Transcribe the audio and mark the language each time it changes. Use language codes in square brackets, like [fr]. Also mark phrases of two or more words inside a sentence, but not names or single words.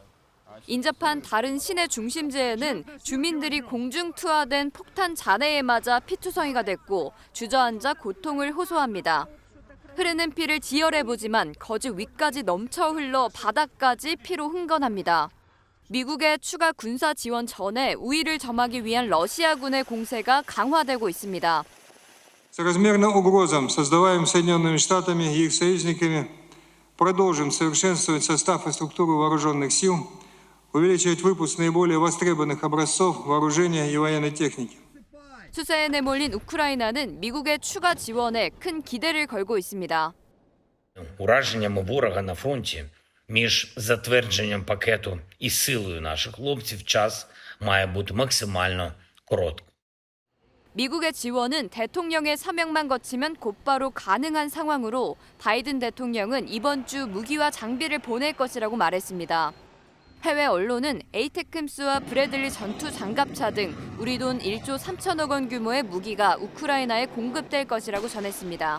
[ko] 인접한 다른 시내 중심지에는 주민들이 공중 투하된 폭탄 잔해에 맞아 피투성이가 됐고 주저앉아 고통을 호소합니다. 흐르는 피를 지혈해보지만 거즈 위까지 넘쳐 흘러 바닥까지 피로 흥건합니다. 미국의 추가 군사 지원 전에 우위를 점하기 위한 러시아군의 공세가 강화되고 있습니다. [ru] Соразмерно угрозам, создаваемым Соединенными Штатами и их союзниками, продолжим совершенствовать состав и структуру вооруженных сил, увеличивать выпуск наиболее востребованных образцов вооружения и военной техники. [ko] 수세에 내몰린 우크라이나는 미국의 추가 지원에 큰 기대를 걸고 있습니다. [uk] Ураженнями ворога на фронті між затвердженням пакету і силою наших хлопців час має бути максимально короткий. [ko] 미국의 지원은 대통령의 서명만 거치면 곧바로 가능한 상황으로 바이든 대통령은 이번 주 무기와 장비를 보낼 것이라고 말했습니다. 해외 언론은 에이테크임스와 브래들리 전투 장갑차 등 우리 돈 1조 3천억 원 규모의 무기가 우크라이나에 공급될 것이라고 전했습니다.